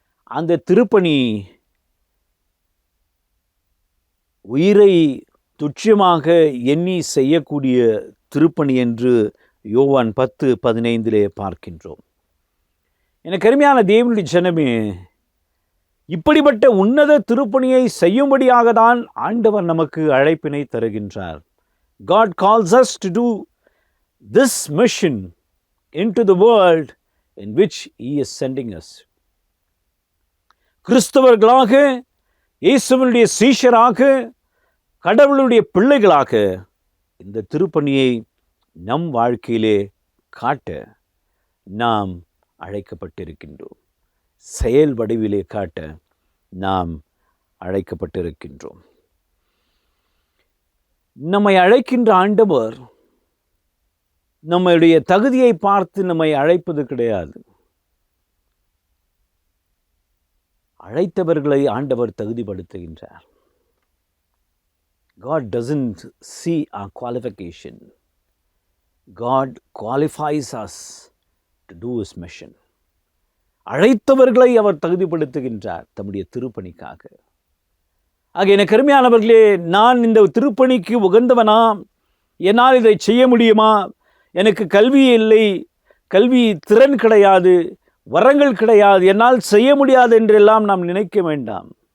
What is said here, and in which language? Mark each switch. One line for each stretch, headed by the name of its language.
Tamil: அந்த திருப்பணி உயிரை துச்சமாக எண்ணி செய்யக்கூடிய திருப்பணி என்று யோவான் 10:15 பார்க்கின்றோம். எனக்கு அருமையான தேவனுடைய ஜனமே, இப்படிப்பட்ட உன்னத திருப்பணியை செய்யும்படியாக தான் ஆண்டவர் நமக்கு அழைப்பினை தருகின்றார்.
English: God calls us to do this mission into the world in which He is sending us.
Tamil: கிறிஸ்தவர்களாக, இயேசுவினுடைய சீஷராக, கடவுளுடைய பிள்ளைகளாக இந்த திருப்பணியை நம் வாழ்க்கையிலே காட்ட நாம் அழைக்கப்பட்டிருக்கின்றோம். செயல் வடிவிலே காட்ட நாம் அழைக்கப்பட்டிருக்கின்றோம். நம்மை அழைக்கின்ற ஆண்டவர் நம்முடைய தகுதியை பார்த்து நம்மை அழைப்பது கிடையாது. அழைத்தவர்களை ஆண்டவர் தகுதிப்படுத்துகின்றார்.
English: God doesn't see our qualification. God qualifies us to do His mission.
Tamil: அழைத்தவர்களை அவர் தகுதிப்படுத்துகின்றார் தம்முடைய திருப்பணிக்காக. ஆக எனக்கு அருமையானவர்களே, நான் இந்த திருப்பணிக்கு உகந்தவனா? என்னால் இதை செய்ய முடியுமா? எனக்கு கல்வி இல்லை, கல்வி திறன் கிடையாது, வரங்கள் கிடையாது, என்னால் செய்ய முடியாது என்றெல்லாம் நாம் நினைக்க வேண்டாம்.